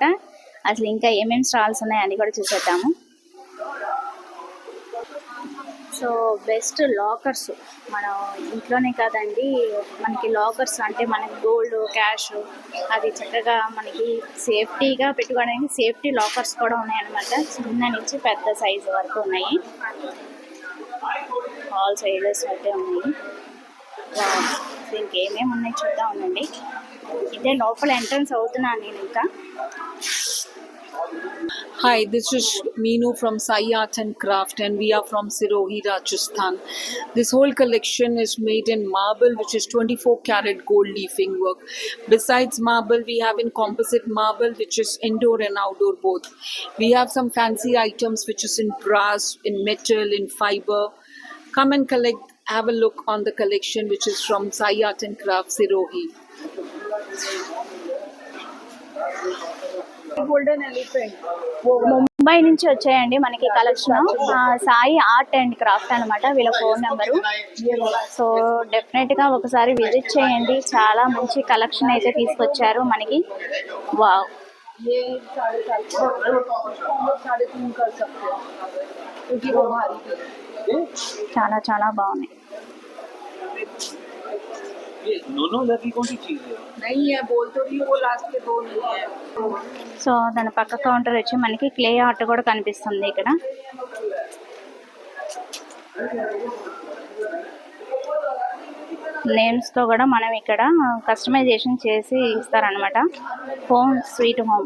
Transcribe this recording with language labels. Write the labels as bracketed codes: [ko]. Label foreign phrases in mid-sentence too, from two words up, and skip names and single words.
[te] అసలు ఇంకా ఏమేమి స్టాల్స్ ఉన్నాయి అని కూడా చూసేద్దాము. [en] so best lockers [te] మనం ఇంట్లోనే కాదండి, మనకి లాకర్స్ అంటే మనకి [en] gold, cash [te] అది చక్కగా మనకి సేఫ్టీగా పెట్టుకోవడానికి [en] safety lockers [te] కూడా ఉన్నాయన్నమాట. చిన్న నుంచి పెద్ద సైజు వరకు ఉన్నాయి. [en] all sizes [te] అయితే ఉన్నాయి. దీనికి ఏమేమి ఉన్నాయి చూద్దాం ఉండండి. ఇదే లోపల ఎంట్రన్స్ అవుతున్నాను నేను ఇంకా. [en] Hi, this is Meenu from Sai Art and Craft, and we are from Sirohi, Rajasthan. This whole collection is made in marble, which is 24 karat gold leafing work. Besides marble, we have in composite marble, which is indoor and outdoor both. We have some fancy items which is in brass, in metal, in fiber. Come and collect, have a look on the collection, which is from Sai Art and Craft, Sirohi. golden elephant. [te] ముంబై నుంచి వచ్చాయండి మనకి కలెక్షన్. సాయి ఆర్ట్ అండ్ క్రాఫ్ట్ అనమాట వీళ్ళ [en] phone number. so definite [te] గా ఒకసారి విజిట్ చేయండి. చాలా మంచి కలెక్షన్ అయితే తీసుకొచ్చారు మనకి. వావ్, [hi] ये 3.5 कर सकते हो क्योंकि वो भारी है. [te] చాలా చాలా బాగున్నాయి. [hi] ये दोनों लड़की कौन सी चीज है? नहीं है, बोल तो रही हूँ, वो लास्ट के 2 नहीं है. [te] సో దాని పక్క కౌంటర్ వచ్చి మనకి [en] clay art [te] కూడా కనిపిస్తుంది ఇక్కడ. నేమ్స్ తో కూడా మనం ఇక్కడ కస్టమైజేషన్ చేసి ఇస్తారనమాట. [en] home sweet home.